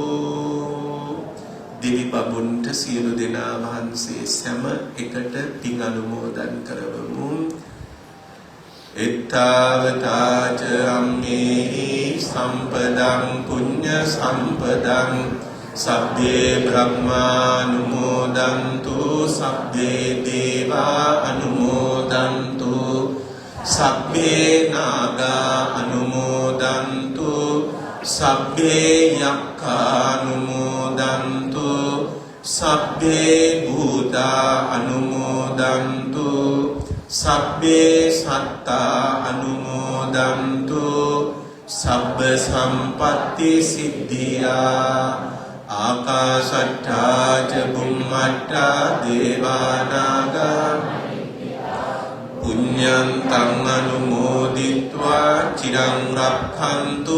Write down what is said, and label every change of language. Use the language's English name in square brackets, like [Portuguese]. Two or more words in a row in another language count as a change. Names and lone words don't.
[Sinhala] දෙවි බඹුන්ට සියලු දෙනා වහන්සේ සෑම එකට පින් අනුමෝදන් කරවමු. [Pali] එත්තාවතාච අම්මේහි සම්පදං පුඤ්ඤ සම්පදං සබ්බේ බ්‍රහ්මානුමෝදන්තු සබ්බේ දේවා අනුමෝදන්තු සබ්බේ නාගා අනුමෝදන්තු සබ්බේ යක්ඛානුමෝදන්තු සබ්බේ භූතා අනුමෝදන්තු සබ්බේ සත්තා අනුමෝදන්තු සබ්බ සම්පත්ති සිද්ධියා ආකාශට්ටා ච බුම්මට්ටා දේවානාගා පුඤ්ඤන්තං අනුමෝදිत्वा චිරං රක්ඛන්තු